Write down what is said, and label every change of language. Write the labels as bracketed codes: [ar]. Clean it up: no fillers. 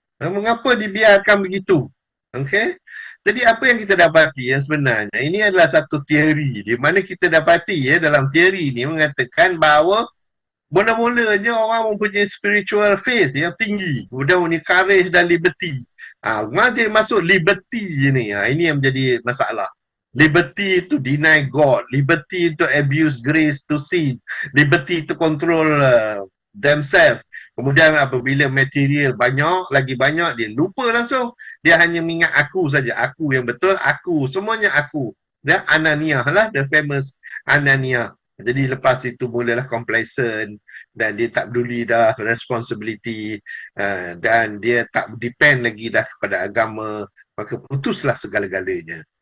[ms] Mengapa dibiarkan begitu? Okay? Jadi apa yang kita dapati ya sebenarnya, ini adalah satu teori di mana kita dapati ya, dalam teori ni mengatakan bahawa mula-mulanya orang mempunyai spiritual faith yang tinggi, kemudian mempunyai courage dan liberty. Dia masuk liberty ni, ini yang menjadi masalah. [en] Liberty to deny God, liberty to abuse grace to sin, liberty to control themselves. [ms] Kemudian apabila material lagi banyak, dia lupa langsung. Dia hanya mengingat aku saja, aku yang betul, aku, semuanya aku. Dia Ananiah lah, [en] the famous [ms] Ananiah. Jadi lepas itu mulalah complacent dan dia tak peduli dah responsibility, dan dia tak depend lagi dah kepada agama, maka putuslah segala-galanya.